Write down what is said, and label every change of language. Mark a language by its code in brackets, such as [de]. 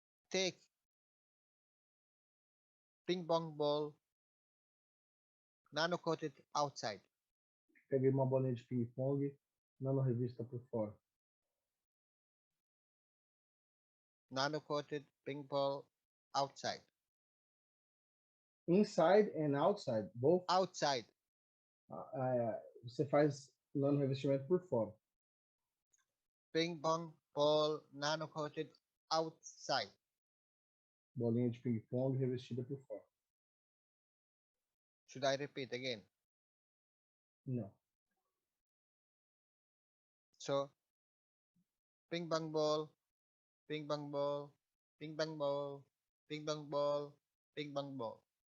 [en] Take ping pong ball, nano coated outside. [pt] Peguei uma bolinha de ping-pong, nano revista por fora. [en] Nano coated ping pong outside. Inside and outside, both. Outside. [pt] Você faz nano revestimento por fora. [en] Ping pong ball, nano coated outside. [pt] Bolinha de ping-pong revestida por fora. [en] Should I repeat again? [pt] Não. [en] So, ping pong ball, ping pong ball, ping pong ball, ping pong ball, ping pong ball.